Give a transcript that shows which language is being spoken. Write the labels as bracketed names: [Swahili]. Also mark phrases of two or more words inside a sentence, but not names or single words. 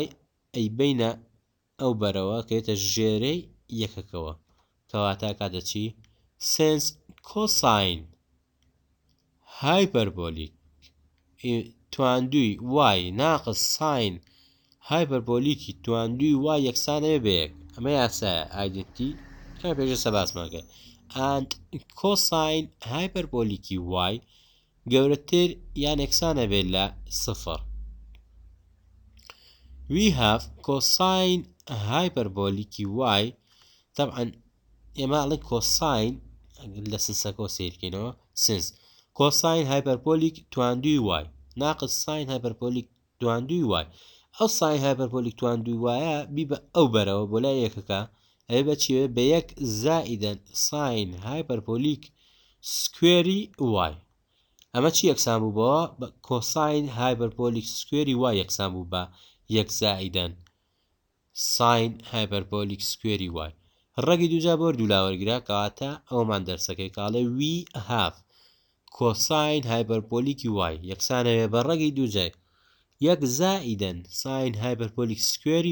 [Central Kurdish] ئەی بینە ئەو بەرەوە کەوێتە ژێرەی یەکەکەوە کەواتە کاتە چی سنس [English] cosine hyperbolic [Central Kurdish] تواندووی وای ناقص [English] sine hyperbolic [Central Kurdish] تواندووی وای یەکسانەوێ بە یەک ئەمە یاسایە ئایدنتی کە پێشە سەباسمان کرد [English] and cosine hyperbolic y [Central Kurdish] گەورەتر یان یەکسانە بێت لە صفر [English] we have cosine hyperbolic y [Central Kurdish] طبعا ئێمە ئەڵێن cosine لە سنسەکە سیرکەینەوە سنس [English] cosine hyperbolic [Central Kurdish] تواندووی y ناقص [English] sine hyperbolic [Central Kurdish] تواندووی y ئەو [English] sine hyperbolic [Central Kurdish] تواندووی yە بی بە ئەو بەرەوە بۆ لای یەکەکە ئەوێ بەچیوێ بە یەک زائیدەن [English] sine hyperbolic squared y [Central Kurdish] ئەمە چی یەکسان بوو بەوە بە [English] cosine hyperbolic squared y [Central Kurdish] یەکسان بوو بە یەک زائیدەن [English] sine hyperbolic squared y [Central Kurdish] ڕەگی دووجا بۆ دوولاوەرگرا کەواتە ئەومان دەرسەکەی [English] call we have cosine hyperbolic y [Central Kurdish] یەکسانەوێ بە ڕەگی دووجای یەک زائیدەن [English] sine hyperbolic squared